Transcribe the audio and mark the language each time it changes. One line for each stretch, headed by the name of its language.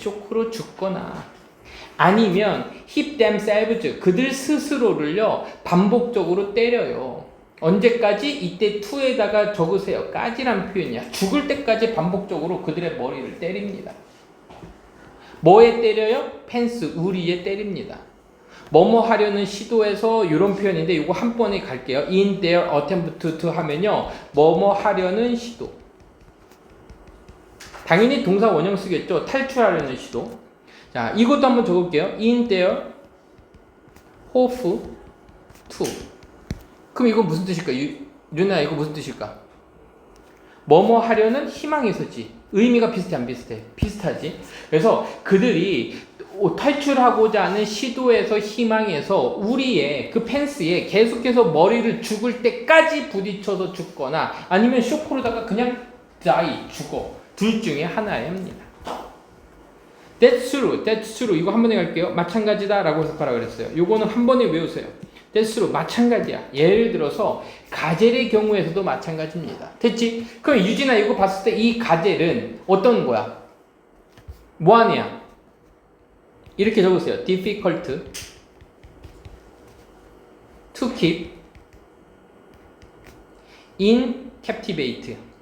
Korean: 쇼크로 죽거나 아니면
English: hit themselves
Korean: 그들 스스로를요 반복적으로 때려요. 언제까지? 이때 to에다가 적으세요. 까지란 표현이야. 죽을 때까지 반복적으로 그들의 머리를 때립니다. 뭐에 때려요? 펜스, 우리에 때립니다. 뭐뭐 하려는 시도에서 이런 표현인데 이거 한 번에 갈게요.
English: in their attempt to
Korean: 하면요. 뭐뭐 하려는 시도. 당연히 동사 원형 쓰겠죠. 탈출하려는 시도. 자, 이것도 한번 적을게요.
English: in their hope to.
Korean: 그럼 이거 무슨 뜻일까? 윤아 이거 무슨 뜻일까? 뭐뭐 하려는 희망에서지. 의미가 비슷해 안 비슷해? 비슷하지. 그래서 그들이 탈출하고자 하는 시도에서 희망에서 우리의 그 펜스에 계속해서 머리를 죽을 때까지 부딪혀서 죽거나 아니면 쇼크로다가 그냥 die 죽어. 둘 중에 하나입니다.
English: That's true.
Korean: 이거 한 번에 갈게요. 마찬가지다 라고 해석하라 그랬어요. 요거는 한 번에 외우세요.
English: That's true.
Korean: 마찬가지야. 예를 들어서 가젤의 경우에서도 마찬가지입니다. 됐지? 그럼 유진아 이거 봤을 때 이 가젤은 어떤 거야? 뭐하는 애야? 이렇게 적으세요.
English: difficult to keep in captivate.